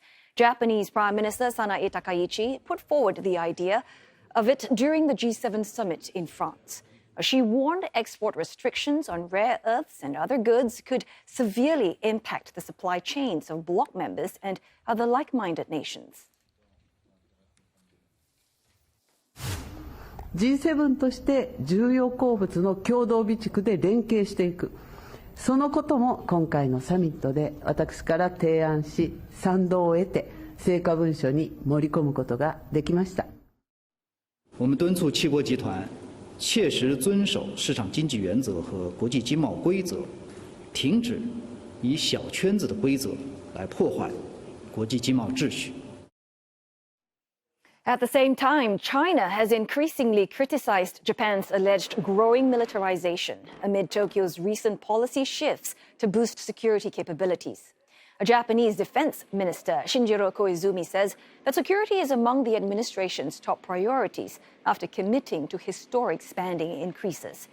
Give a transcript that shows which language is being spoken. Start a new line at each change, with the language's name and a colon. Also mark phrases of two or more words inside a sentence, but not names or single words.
English: Japanese Prime Minister Sanae Takaichi put forward the idea of it during the G7 summit in France. She warned export restrictions on rare earths and other goods could severely impact the supply chains of bloc members and other like-minded nations.
Japanese: G7 として重要鉱物の共同備蓄で連携していく、そのことも今回のサミットで私から提案し、賛同を得て成果文書に盛り込むことができました。
Chinese: 我们敦促七国集团切实遵守市场经济原则和国际经贸规则，停止以小圈子的规则来破坏国际经贸秩序。
English: At the same time, China has increasingly criticized Japan's alleged growing militarization amid Tokyo's recent policy shifts to boost security capabilities. A Japanese defense minister, Shinjiro Koizumi, says that security is among the administration's top priorities after committing to historic spending increases.